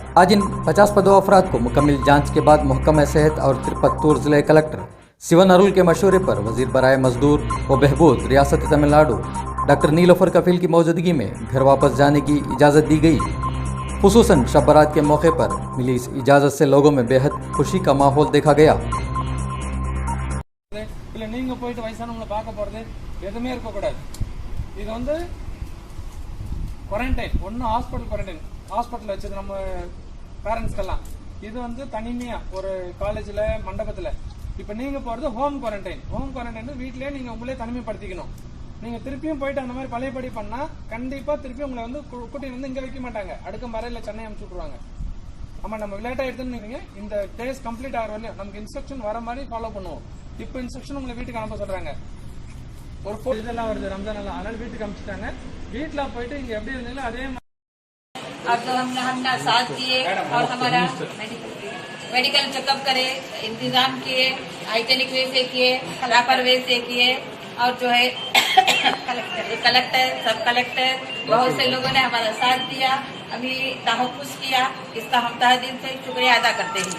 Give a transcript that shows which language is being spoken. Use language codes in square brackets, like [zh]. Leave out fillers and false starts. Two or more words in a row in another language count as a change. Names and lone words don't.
[ur] آج ان 52 افراد کو مکمل جانچ کے بعد محکمہ صحت اور ترپتور ضلع کلکٹر سیون ارول کے مشورے پر وزیر برائے مزدور و بہبود ریاست تمل ناڈو ڈاکٹر نیلوفر کفیل کی موجودگی میں گھر واپس جانے کی اجازت دی گئی. خصوصاً شب برات کے موقع پر ملی اس اجازت سے لوگوں میں بے حد خوشی کا ماحول دیکھا گیا. [ta] நீங்க போயிட்டு வயசானவங்களை பார்க்க போறது எதுவுமே இருக்க கூடாது. இது வந்து குவாரண்டைன் ஒன்னு [en] hospital quarantine hospital [ta] வச்சது நம்ம பேரண்ட்ஸ்க்கெல்லாம் இது வந்து தனிமையா ஒரு காலேஜ்ல மண்டபத்துல இப்ப நீங்க போறது [en] home quarantine [ta] வீட்லயே நீங்க உங்களே தனிமைப்படுத்திக்கணும். நீங்க திருப்பியும் போயிட்டு அந்த மாதிரி பழையபடி பண்ணா கண்டிப்பா திருப்பி உங்களை வந்து கூட்டி வந்து இங்க வைக்க மாட்டாங்க, அடுக்கும் வரையில சென்னை அனுப்பிச்சு விட்டுருவாங்க. ஆமா நம்ம லேட்டா எடுத்துன்னு இந்த [en] days complete [ta] ஆகிற வரையும் நமக்கு இன்ஸ்ட்ரக்ஷன் வர மாதிரி ஃபாலோ பண்ணுவோம். இப்போ இன்ஸ்ட்ரக்ஷன் உங்களை வீட்டுக்கு அனுப்ப சொல்றாங்க. ஒரு இதெல்லாம் வருது ரம்ஜான் எல்லாம், அதனால வீட்டுக்கு அனுப்பிச்சிட்டாங்க. வீட்டுல போயிட்டு இங்க எப்படி இருந்தீங்களோ அதே மாதிரி [ur] اب جو ہم نے ساتھ دیے اور ہمارا میڈیکل چیک اپ کرے، انتظام کیے, [en] hygienic way [ur] سے کیے، خلاپر وے سے کیے اور جو ہے کلکٹر سب کلکٹر بہت سے لوگوں نے ہمارا ساتھ دیا، ابھی تحفظ کیا، اس کا ہم تہہ دل سے شکریہ ادا کرتے ہیں.